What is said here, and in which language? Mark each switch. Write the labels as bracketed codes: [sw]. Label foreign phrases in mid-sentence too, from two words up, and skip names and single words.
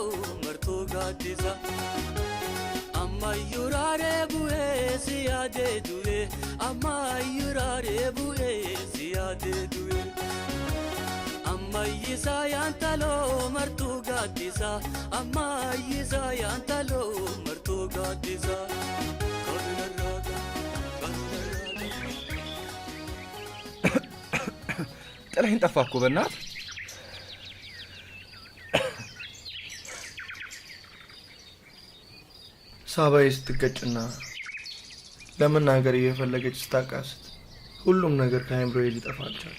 [am] martu gadisa Ammayurare buhe siyade duwe Ammayurare buhe siyade duwe Ammayisa yantalo martu gadisa Ammayisa yantalo martu gadisa ጥለኸኝ ጠፋህ እኮ በእናትህ። ሳባዬ ስትገጭና ለመናገር እየፈለገች ስታቃስት ሁሉም ነገር ከአይምሮዬ ሊጠፋ አልቻለም።